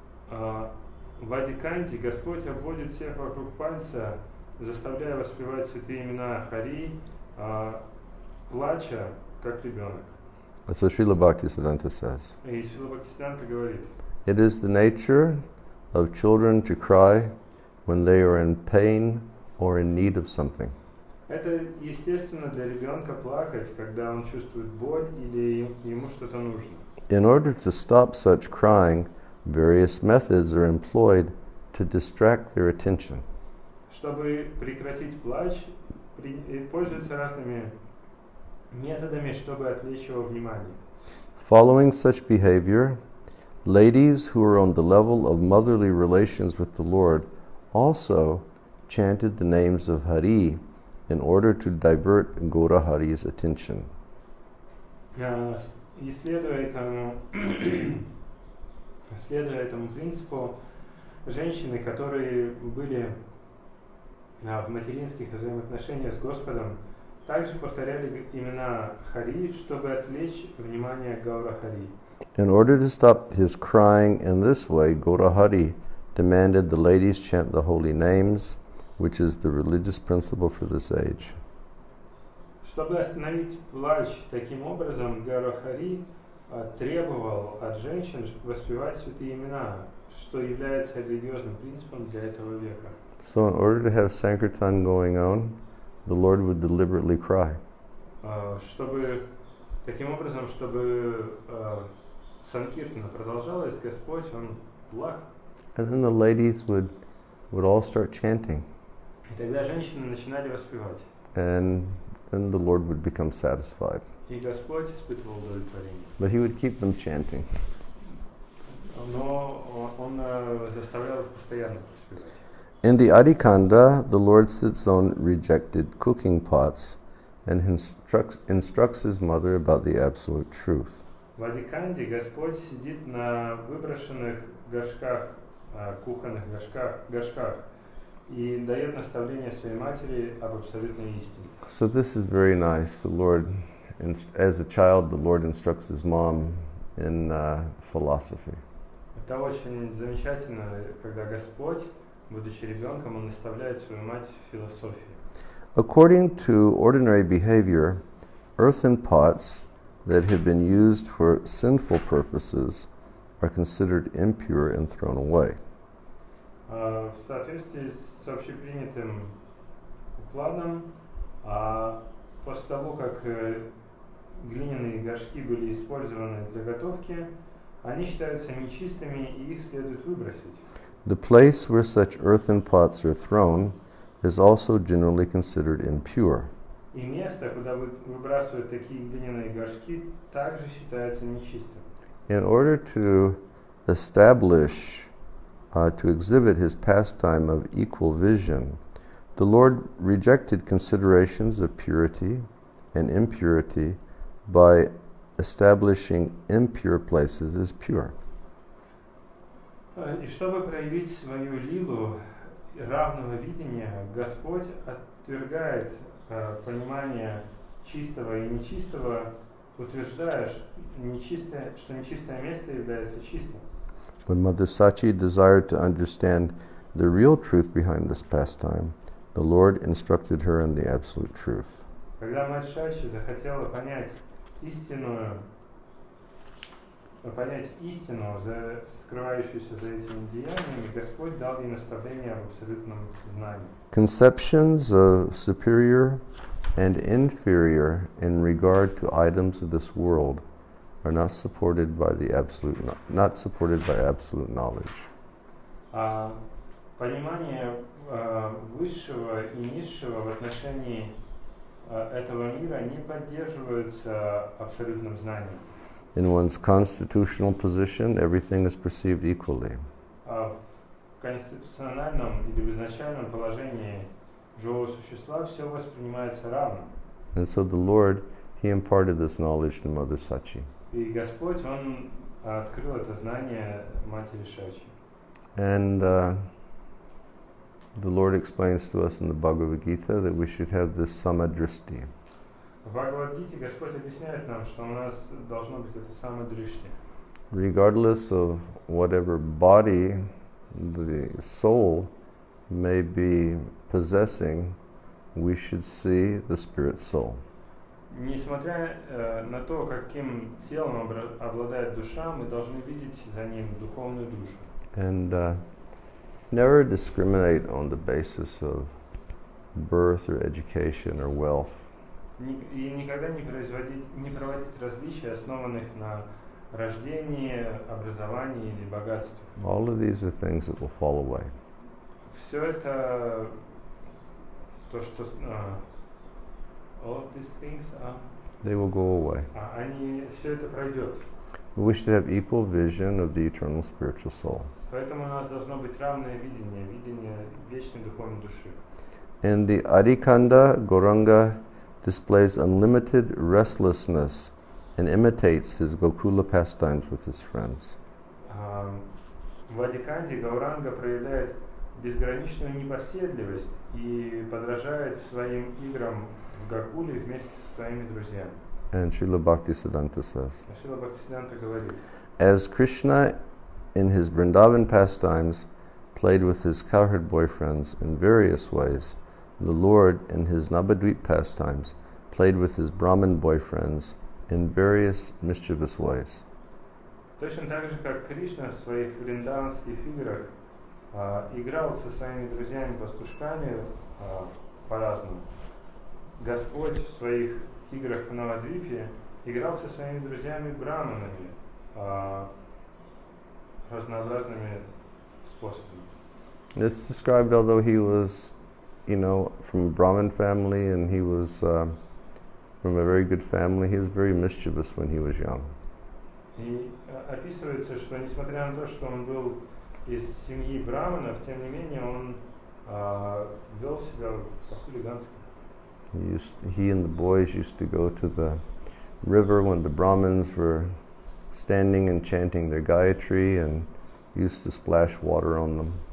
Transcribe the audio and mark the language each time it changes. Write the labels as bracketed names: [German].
[Russian] В Адиканте Господь обводит всех вокруг пальца, заставляя воспевать святые имена Хари, плача, как ребенок. [English] So Srila Bhaktisiddhanta says, [Russian] И Шрила Бхактисиданта говорит: [English] it is the nature of children to cry when they are in pain or in need of something. [Russian] Это естественно для ребенка плакать, когда он чувствует боль или ему что-то нужно. [English] In order to stop such crying, various methods are employed to distract their attention. [Russian] Чтобы прекратить плач, пользуются разными методами, чтобы отвлечь его внимание. [English] Following such behavior, ladies who are on the level of motherly relations with the Lord also chanted the names of Hari in order to divert Gaura Hari's attention. [Russian] И следуя этому принципу, женщины, которые были в материнских взаимоотношениях с Господом, также повторяли имена Хари, чтобы отвлечь внимание Гаура Хари. [English] In order to stop his crying in this way, Gaura Hari demanded the ladies chant the holy names, which is the religious principle for this age. [Russian] Чтобы остановить плач таким образом, Гаура Хари требовал от женщин воспевать святые имена, что является религиозным принципом для этого века. [English] So in order to have Sankirtan going on, the Lord would deliberately cry. [Russian] Чтобы таким образом, чтобы Санкиртана продолжалась, Господь, Он плакал. [English] And then the ladies would all start chanting. [Russian] И тогда женщины начинали воспевать. [English] And then the Lord would become satisfied. [Russian] И Господь испытывал удовлетворение. [English] But he would keep them chanting. [Russian] Но Он заставлял их постоянно воспевать. [English] In the Adikanda, the Lord sits on rejected cooking pots and instructs his mother about the absolute truth. [Russian] В Адиканде Господь сидит на выброшенных горшках кухонных горшках и дает наставление своей матери об абсолютной истине. [English] So this is very nice. The Lord, as a child, the Lord instructs his mom in philosophy. [Russian] Это очень замечательно, когда Господь, будучи ребенком, Он наставляет свою мать в философии. [English] According to ordinary behavior, earthen pots that have been used for sinful purposes are considered impure and thrown away. [Russian] В соответствии с общепринятым укладом, после того, как глиняные горшки были использованы для готовки, они считаются нечистыми и их следует выбросить. [English] The place where such earthen pots are thrown is also generally considered impure. [Russian] И место, куда выбрасывают такие глиняные горшки, также считается нечистым. [English] In order to establish, to exhibit his pastime of equal vision, the Lord rejected considerations of purity and impurity by establishing impure places as pure. [Russian] И чтобы проявить свою лилу равного видения, Господь отвергает понимание чистого и нечистого, утверждая, что нечистое место является чистым. [English] When Mother Sachi desired to understand the real truth behind this pastime, the Lord instructed her in the absolute truth. [Russian] Когда мать Шачи захотела понять истину, скрывающуюся за этими деяниями, Господь дал ей наставление об абсолютном знании. [English] Conceptions of superior and inferior in regard to items of this world are not supported by absolute knowledge. [Russian] Понимание высшего и низшего в отношении этого мира не поддерживаются абсолютным знанием. [English] In one's constitutional position, everything is perceived equally. [Russian] В конституциональном или в изначальном положении живого существа все воспринимается равно. [English] And so the Lord, He imparted this knowledge to Mother Sachi. [Russian] И Господь, Он открыл это знание матери Шачи. [English] And the Lord explains to us in the Bhagavad Gita that we should have this samadrishti. [Russian] В Бхагавадгите Господь объясняет нам, что у нас должно быть это самодришти. [English] Regardless of whatever body the soul may be possessing, we should see the spirit soul. [Russian] Несмотря на то, каким телом обладает душа, мы должны видеть за ним духовную душу. [English] And never discriminate on the basis of birth or education or wealth. [Russian] И никогда не проводить различия, основанных на рождении, образовании или богатстве. [English] All of these are things that will fall away. [Russian] Все это то, что [English] all of these things, they will go away. [Russian] Все это пройдет. [English] We should have equal vision of the eternal spiritual soul. [Russian] Поэтому у нас должно быть равное видение вечной духовной души. [English] And the Adikanda Gauranga displays unlimited restlessness and imitates his Gokula pastimes with his friends. [Russian] В Адиканде Гауранга проявляет безграничную непоседливость и подражает своим играм в Гокуле вместе со своими друзьями. [English] And Srila Bhaktisiddhanta says, [Russian] Шрила Бхактисиддханта говорит, [English] as Krishna in his Vrindavan pastimes played with his cowherd boyfriends in various ways, the Lord in his Navadvip pastimes played with his Brahmin boyfriends in various mischievous ways. [Russian] Точно так же, как Кришна в своих вриндаванских играх играл со своими друзьями-пастушками по-разному, Господь в своих играх в Навадвипе играл со своими друзьями-браманами разнообразными способами. [English] It's described, although he was, from a Brahmin family and he was from a very good family, he was very mischievous when he was young. [Russian] И описывается, что несмотря на то, что он был из семьи браманов, тем не менее он вел себя по-хулигански. [English] He and the boys used to go to the river when the Brahmins were standing and chanting their Gayatri, and used to splash water on them.